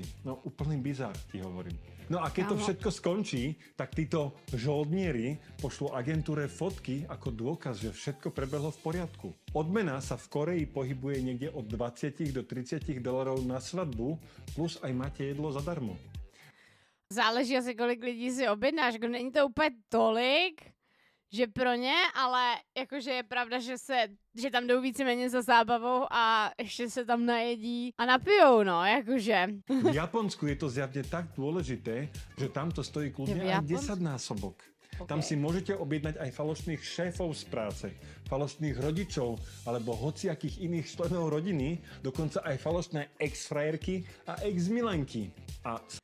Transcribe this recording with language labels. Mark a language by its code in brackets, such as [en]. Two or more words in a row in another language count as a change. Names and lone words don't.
[sk] No úplný bizár, ti hovorím. No a keď to všetko skončí, tak títo žoldnieri pošlú agentúre fotky ako dôkaz, že všetko prebehlo v poriadku. Odmena sa v Koreji pohybuje niekde od 20 do 30 $, na svadbu, plus aj máte jedlo zadarmo. Záleží asi, [cs] kolik lidí si objednáš. Není to úplně tolik, že pro ně, ale jakože je pravda, že tam jdou víceméně za zábavou a ještě se tam najedí a napijou, no, jakože. [sk] V Japonsku je to zjavne tak dôležité, že tam to stojí kľudne aj 10-násobok. Tam si môžete objednať aj falošných šéfov z práce, falošných rodičov alebo hociakých iných členov rodiny, dokonca aj falošné ex-frajerky a ex-milenky. A